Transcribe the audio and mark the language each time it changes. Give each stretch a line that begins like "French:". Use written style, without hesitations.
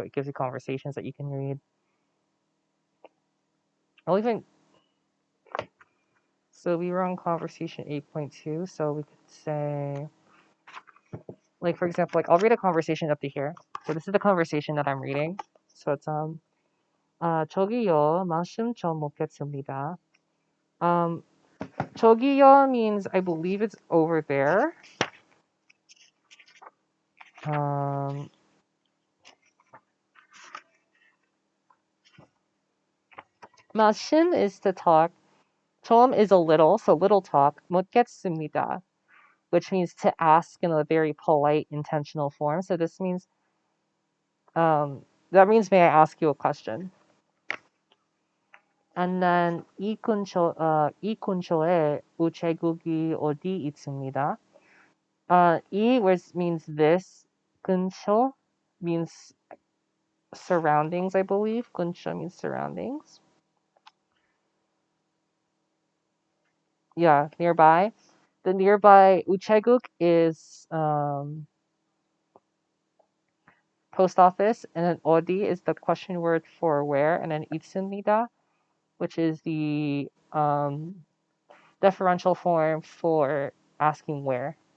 English: It gives you conversations that you can read. So we were on conversation 8.2. So we could say, like, for example, like I'll read a conversation up to here. So this is the conversation that I'm reading. So it's
Korean: 저기요, 말씀 좀 묻겠습니다.
English: 저기요 means I believe it's over there. 마신 is to talk. 좀 is a little, so little talk. 묻겠습니다, which means to ask in a very polite, intentional form. So this means, that means, may I ask you a question? And then
Korean: 이 근처에 우체국이 어디 있습니다.
English: 이 means this. 근처 means surroundings, I believe. 근처 means surroundings. Yeah, nearby. The nearby 우체국 is post office, and then 어디 is the question word for where, and then 있습니다, which is the deferential form for asking where.